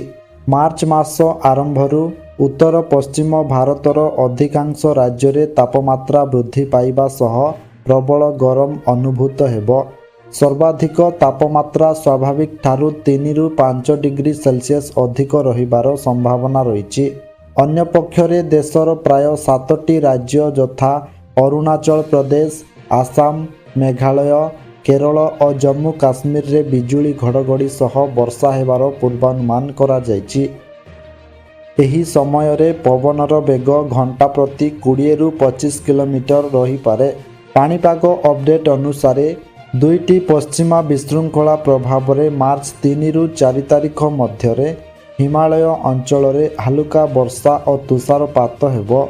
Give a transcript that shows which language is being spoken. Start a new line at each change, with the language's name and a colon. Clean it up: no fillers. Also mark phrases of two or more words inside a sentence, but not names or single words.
Odia: ମାର୍ଚ୍ଚ ମାସ ଆରମ୍ଭରୁ ଉତ୍ତର ପଶ୍ଚିମ ଭାରତର ଅଧିକାଂଶ ରାଜ୍ୟ ରେ ତାପମାତ୍ରା ବୃଦ୍ଧି ପାଇବା ସହ ପ୍ରବଳ ଗରମ ଅନୁଭୂତ ହେବ। ସର୍ବାଧିକ ତାପମାତ୍ରା ସ୍ୱାଭାବିକ ଠାରୁ 3 ରୁ 5
English: degree Celsius
Odia: ଅଧିକ ରହିବାର ସମ୍ଭାବନା ରହିଛି। ଅନ୍ୟ ପକ୍ଷରେ ଦେଶର ପ୍ରାୟ 7ଟି ରାଜ୍ୟ ଯଥା ଅରୁଣାଚଳ ପ୍ରଦେଶ, ଆସାମ, ମେଘାଳୟ, କେରଳ ଓ ଜମ୍ମୁ କାଶ୍ମୀର ରେ ବିଜୁଳି ଘଡ଼ଘଡ଼ି ସହ ବର୍ଷା ହେବାର ପୂର୍ବାନୁମାନ କରା ଯାଇଛି। ଏହି ସମୟ ରେ ପବନର ବେଗ ଘଣ୍ଟା ପ୍ରତି 20 ରୁ 25 କିଲୋମିଟର ରହି ପାରେ। ପାଣିପାଗ ଅପଡେଟ ଅନୁସାର ଦୁଇଟି ପଶ୍ଚିମା ବିଶୃଙ୍ଖଳା ପ୍ରଭାବ ରେ ମାର୍ଚ୍ଚ 3 ରୁ 4 ତାରିଖ ମଧ୍ୟ ହିମାଳୟ ଅଞ୍ଚଳ ରେ ହାଲୁକା ବର୍ଷା ଓ ତୁଷାରପାତ ହେବ।